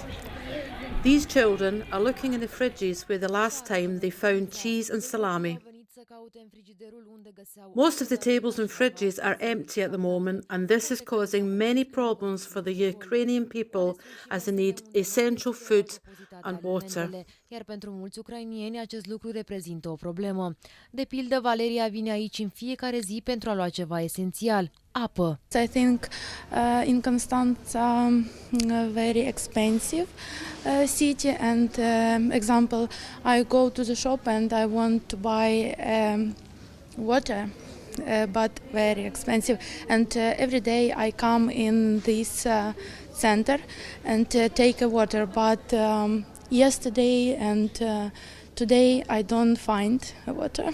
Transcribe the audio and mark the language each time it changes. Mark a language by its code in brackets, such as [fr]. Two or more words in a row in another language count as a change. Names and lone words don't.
[en] These children are looking in the fridges where the last time they found cheese and salami. Most of the tables and fridges are empty at the moment, and this is causing many problems for the Ukrainian people as they need essential food and water. [ro] Iar pentru mulți ucrainieni acest lucru reprezintă o problemă. De pildă, Valeria vine aici în fiecare zi pentru a lua ceva esențial: apă. [en] I think in Constanța very expensive city, and example, I go to the shop and I want to buy water, but very expensive, and every day I come in this center and take a water, but yesterday and today I don't find water.